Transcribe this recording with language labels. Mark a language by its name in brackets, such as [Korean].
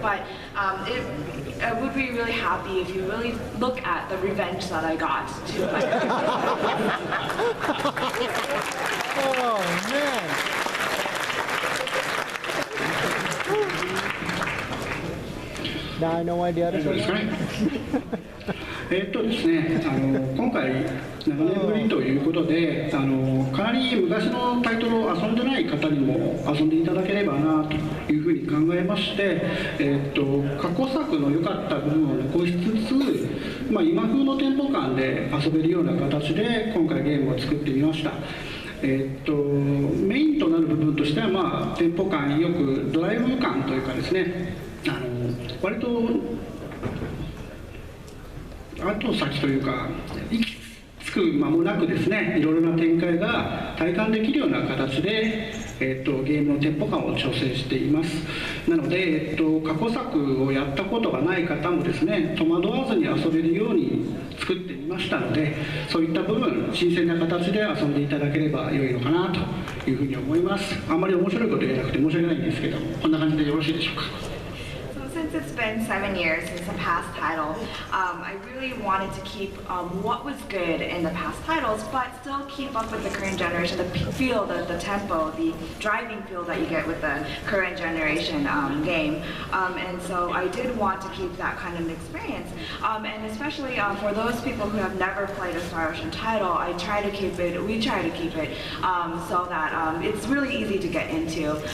[English] But I would be really happy if you really look at the revenge that I got to my Oh, man. Now I know why the others are laughing. [Japanese] ですね、今回7年ぶりということで、かなり昔のタイトルを遊んでない方にも遊んでいただければなというふうに考えまして、過去作の良かった部分を残しつつ、今風のテンポ感で遊べるような形で今回ゲームを作ってみました。メインとなる部分としては、テンポ感よくドライブ感というかですね、割と後先というか息つつく間もなくですね、いろいろな展開が体感できるような形で、ゲームのテンポ感を調整しています。なので、過去作をやったことがない方もですね、戸惑わずに遊べるように作ってみましたので、そういった部分、新鮮な形で遊んでいただければ良いのかなというふうに思います。あんまり面白いこと言えなくて申し訳ないんですけども、こんな感じでよろしいでしょうか。 [English] Since it's been 7 years since the past title, I really wanted to keep what was good in the past titles, but still keep up with the current generation, the feel, the tempo, the driving feel that you get with the current generation game. And so I did want to keep that kind of experience. And especially for those people who have never played a Star Ocean title, we try to keep it so that it's really easy to get into.